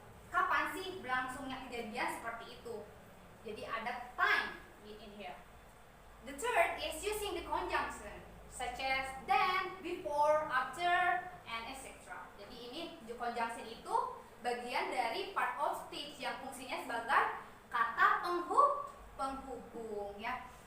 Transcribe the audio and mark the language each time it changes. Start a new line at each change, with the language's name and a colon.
Indonesian: kapan sih berlangsungnya kejadian seperti itu.
English: Jadi ada time in here. The third is using the conjunction such as then, before, after, and etc.
Indonesian: Jadi ini the conjunction itu bagian dari part of speech yang fungsinya sebagai kata penghubung ya.